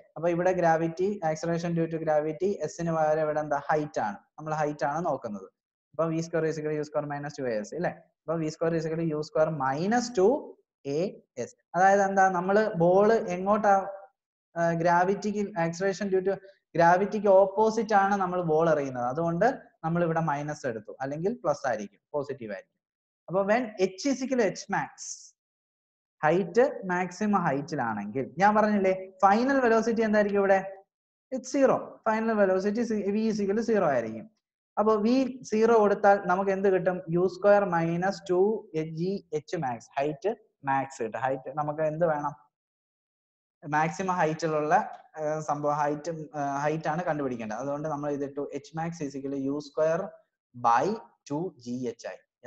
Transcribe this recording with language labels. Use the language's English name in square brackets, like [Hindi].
[Malayalam] അപ്പൊ ഇവിടെ gravity, acceleration due to gravity, എസിന് പകരം ഇവിടെ എന്താ? ഹൈറ്റ് ആണ്. നമ്മൾ ഹൈറ്റ് ആണ് നോക്കുന്നത്. [English] അപ്പൊ v square is equal to u square minus 2as അല്ലെ? അപ്പൊ v square is equal to u square minus 2as. [Malayalam] അതായത് എന്താ? നമ്മള് ബോൾ എങ്ങോട്ടാ? ഗ്രാവിറ്റിക്ക്, ആക്സലറേഷൻ ഡ്യൂ ടു ഗ്രാവിറ്റിക്ക് ഓപ്പോസിറ്റ് ആണ് നമ്മൾ ബോൾ എറിയുന്നത്. അതുകൊണ്ട് നമ്മൾ ഇവിടെ മൈനസ് എടുത്തു, അല്ലെങ്കിൽ പ്ലസ് ആയിരിക്കും, പോസിറ്റീവ് ആയിരിക്കും. അപ്പൊ [English] when h is equal to h max, [Malayalam] height maximum ഹൈറ്റിലാണെങ്കിൽ ഞാൻ പറഞ്ഞില്ലേ ഫൈനൽ വെലോസിറ്റി എന്തായിരിക്കും ഇവിടെ? [English] It's 0. Final velocity v is equal to 0 ആയിരിക്കും. [Malayalam] അപ്പൊ v 0 കൊടുത്താൽ നമുക്ക് എന്ത് കിട്ടും? [English] u square minus 2h max, height max കിട്ടും. [Malayalam] ഹൈറ്റ് നമുക്ക് എന്ത് വേണം? മാക്സിമം ഹൈറ്റിലുള്ള സംഭവം ഹൈറ്റ് ആണ് കണ്ടുപിടിക്കേണ്ടത്. അതുകൊണ്ട് നമ്മൾ ഇതിട്ടു [English] h max is equal to u square by 2gh [Malayalam] ആയി.